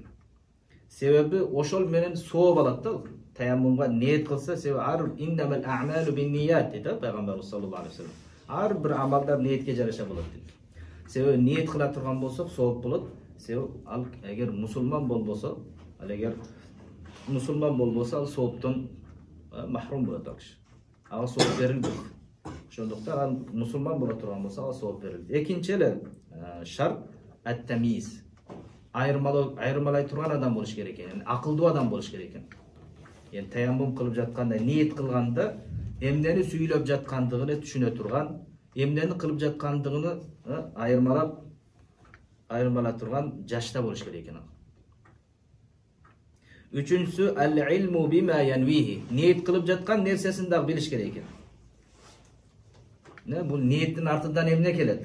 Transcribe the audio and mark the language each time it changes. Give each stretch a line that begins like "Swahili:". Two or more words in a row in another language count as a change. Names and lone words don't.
Uzbek: Sebebi o'shal menen savob oladi. Tayammumga niyet qilsa, sebebi
Arabic: إنما الأعمال بالنيات
Uzbek: dedi payg'ambar
Arabic: صلى الله عليه وسلم.
Uzbek: Har bir amalda niyetga jarasha bo'ladi dedi. Sebebi niyet qila turgan bo'lsak, savob bo'ladi. Sebebi agar musulmon bo'lsa, agar musulmon bo'lsa, savobdan mahrum bo'ladi kishi.
Kyrgyz: ага сооп берилбейт. Ошондуктан ал мусулман боло турган болсо ага сооп берилет. Экинчи эле шарт ат-тамиз. Айырмалай турган адам болуш керек экен. Акылдуу адам болуш керек экен. Йани таяммум кылып жатканда, ниет кылганда эмнени сүйлөп жаткандыгын түшүнө турган, эмнени кылып жаткандыгыны айырмалап турган жашта болуш керек экен. Үчүнчүсү
Arabic: العلم بما ينويه.
Kyrgyz: Niyet кылып жаткан нерсесин дагы билиш керек экен. Бул ниеттин артынан эмне келет?